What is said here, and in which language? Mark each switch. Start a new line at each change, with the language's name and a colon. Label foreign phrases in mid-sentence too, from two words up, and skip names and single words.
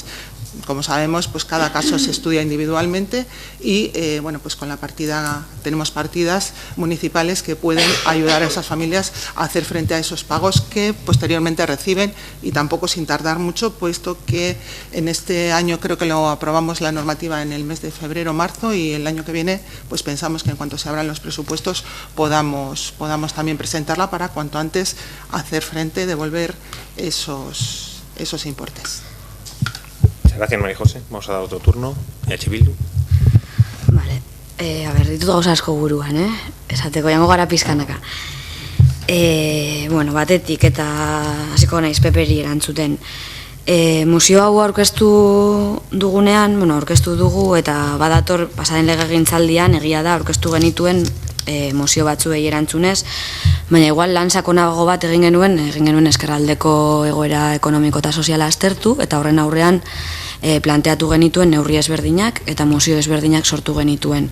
Spanish: Como sabemos, pues cada caso se estudia individualmente y bueno, pues con la partida, tenemos partidas municipales que pueden ayudar a esas familias a hacer frente a esos pagos que posteriormente reciben, y tampoco sin tardar mucho, puesto que en este año creo que lo aprobamos la normativa en el mes de febrero o marzo, y el año que viene pues pensamos que en cuanto se abran los presupuestos podamos también presentarla para cuanto antes hacer frente, devolver esos importes. Gracias, María José. Vamos a dar otro turno. EH Bildu. Vale.
Basque: A ber, ditut gauza asko buruan, esateko, jango gara pizkanaka. Bueno, batetik eta hasiko naiz Peperi erantzuten. Museo hau aurkeztu dugunean, bueno, aurkeztu dugu eta badator pasaren legegintzaldian egia da aurkeztu genituen mozio batzuei erantzunez, baina igual lan sakonago bat egin genuen ezkerraldeko egoera ekonomiko eta soziala aztertu, eta horren aurrean planteatu genituen neurri ezberdinak eta mozio ezberdinak sortu genituen.